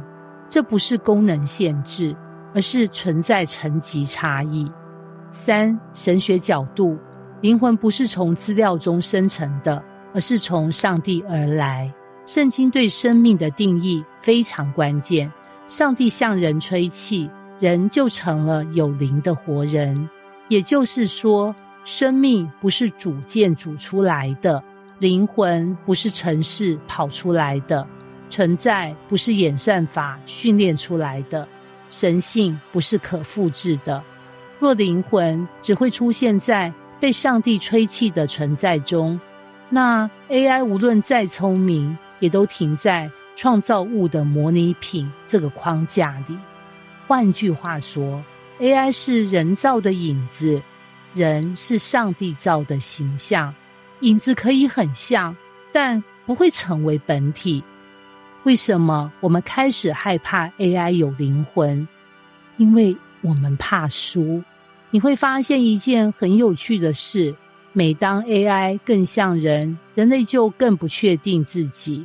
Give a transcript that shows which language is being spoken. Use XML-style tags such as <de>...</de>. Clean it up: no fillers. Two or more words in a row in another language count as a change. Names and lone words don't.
<zh>這不是功能限制，而是存在層級差異。3. 神學角度，靈魂不是從資料中生成的，而是從上帝而來。聖經對生命的定義非常關鍵。上帝向人吹氣，人就成了有靈的活人。也就是說，生命不是組件組出來的，靈魂不是程式跑出來的，存在不是演算法訓練出來的，神性不是可複製的。若靈魂只會出現在被上帝吹氣的存在中，那 AI 無論再聰明，也都停在創造物的模擬品這個框架裡。換句話說， AI 是人造的影子，人是上帝造的形象。影子可以很像，但不會成為本體。為什麼我們開始害怕 AI 有靈魂？因為我們怕輸。你會發現一件很有趣的事，每當 AI 更像人，人類就更不確定自己。</zh>